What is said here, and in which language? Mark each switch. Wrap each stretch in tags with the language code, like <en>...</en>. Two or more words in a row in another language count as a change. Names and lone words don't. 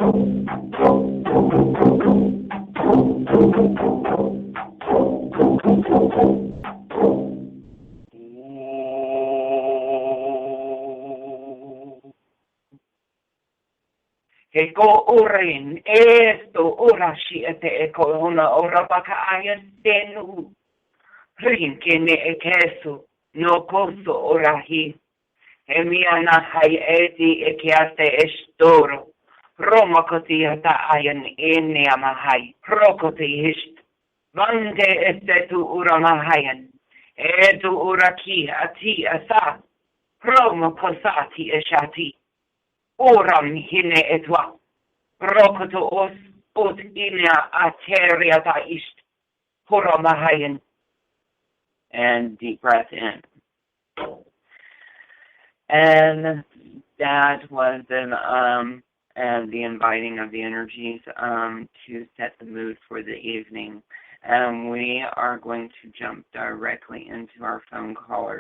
<en>Eko urin, esto urashi ete eko una ora baka ayan denu. Rinkine ekesu, no koso orahi. Emiana hai eti ekiaste estoro. Roma koti ata ayan ene amahai. Rokoti hisht. Vande estetu uramahayan. Edu uraki ati asa. Roma kosati eshati. Oram hine etwa, rokoto os ut inea ateriata ist, horomahayan. And deep breath in. And that was the inviting of the energies to set the mood for the evening. And we are going to jump directly into our phone callers.</en>